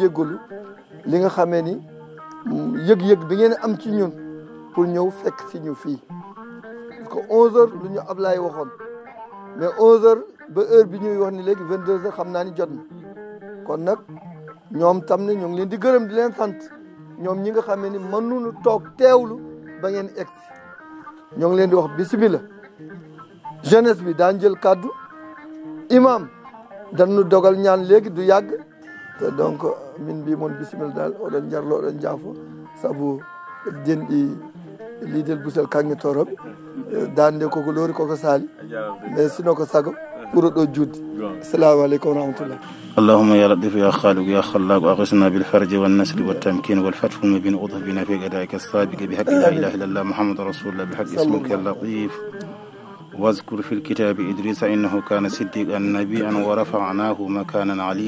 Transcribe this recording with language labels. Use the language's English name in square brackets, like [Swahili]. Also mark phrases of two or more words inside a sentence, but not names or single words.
[Wolof] jéggalu li nga xamee ni yëg-yëg bi ngeen am ci ñun pour ñëw fekk si ñu fii parce que 11h lu ñu Ablaye waxoon mais 11h ba heure bi ñuy wax ni léegi 22h xam naa ni jot na kon nag ñoom tam ne ñu ngi leen di gërëm di leen sant ñoom ñi nga xamee ni mënuñu toog teewlu ba ngeen egg si ñoo ngi leen di wax bismillah jeunesse bi daan jël kàddu imam dañu dogal ñaan léegi du yàgg te [Fula] donc min mbi moon bisimilla dal oɗon jarlo oɗon jaafo saabu denɗi liidel busel kanŋe toroɓe dande koko loori koko saali mais sino ko sago ɓuuro ɗo judde [Arabic] السلام عليكم ورحمة الله اللهم يا لطيف يا خالق يا خلاق أغثنا بالفرج والنسل والتمكين والفتح المبين أضف بنا في غدائك السابق بحق لا إله إلا الله محمد رسول الله بحق اسمك اللطيف واذكر في الكتاب إدريس إنه كان صديقا نبيا ورفعناه مكانا عليا